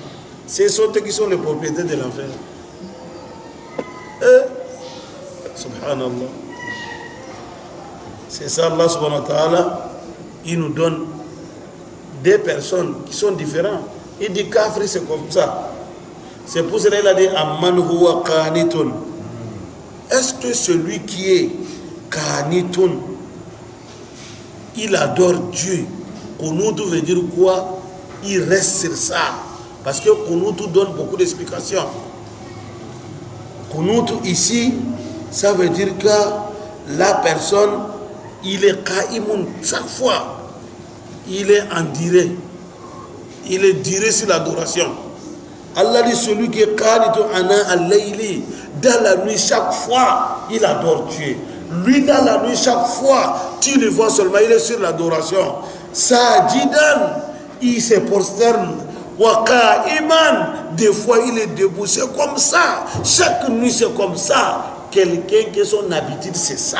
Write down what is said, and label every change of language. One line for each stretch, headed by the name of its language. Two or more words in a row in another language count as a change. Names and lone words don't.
French: Ce sont eux qui sont les propriétaires de l'enfer. Subhanallah. C'est ça
Arabic: الله سبحانه وتعالى.
French: Il nous donne des personnes qui sont différentes. Il dit kafri c'est comme ça. C'est pour cela qu'il a dit
Arabic: أمن هو قانت.
French: Est-ce que celui qui est qanitun, il adore Dieu? Qunut veut dire quoi? Il reste sur ça. Parce que Qunut donne beaucoup d'explications. Qunut ici, ça veut dire que la personne, il est qa'imun chaque fois. Il est en direct. Il est direct sur l'adoration. Allah dit celui qui est
Arabic: قانت آناء الليل,
French: dans la nuit chaque fois, il adore Dieu. Lui dans la nuit chaque fois, tu le vois seulement, il est sur l'adoration. Sajidan, il se prosterne.
Arabic: و قائما,
French: des fois il est debout, c'est comme ça. Chaque nuit c'est comme ça. Quelqu'un qui a son habitude, c'est ça.